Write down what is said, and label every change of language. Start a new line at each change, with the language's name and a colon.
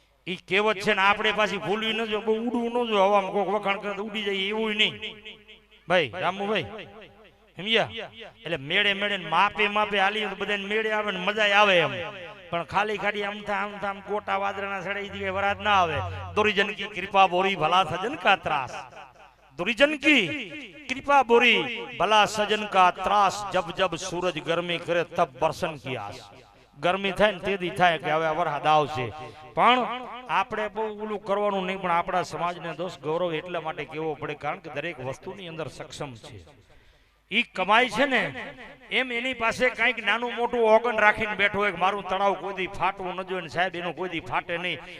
Gujarati: ઈ કહેવત છે ને આપણે પાછી ભૂલવી ન જો, બહુ ઉડવું ન જો, હવામાં કોક વખાણ કરે ઉડી જાય એવું નહીં ભાઈ. રામુભાઈ સમજ્યા? એટલે મેળે મેળે માપે માપે હાલી તો બધાને મેળે આવે ને મજા આવે એમ, પણ ખાલી ખાલી આમ કોટા વાદળના સડાઈ દી વરાત ના આવે.
Hindi: દુર્જન કી કૃપા બોરી ભલા સજન કા ત્રાસ, दुर्जन की कृपा बोरी भला सजन का त्रास, जब जब सूरज गर्मी करे तब बरसन की आस.
Gujarati: ગરમી થાય ને તેથી થાય કે હવે વરસાદ આવશે, પણ આપણે બહુ ઓલું કરવાનું નહીં. પણ આપણા સમાજને દોસ્ત ગૌરવ એટલા માટે કહેવો પડે કારણ કે દરેક વસ્તુની અંદર સક્ષમ છે. ઈ કમાય છે ને એમ એની પાસે કંઈક નાનું મોટું ઓગન રાખીને બેઠો હોય કે મારું તળાવ કોઈ દી ફાટવું ન જોઈએ, સાહેબ એનું કોઈ દી ફાટે નહીં.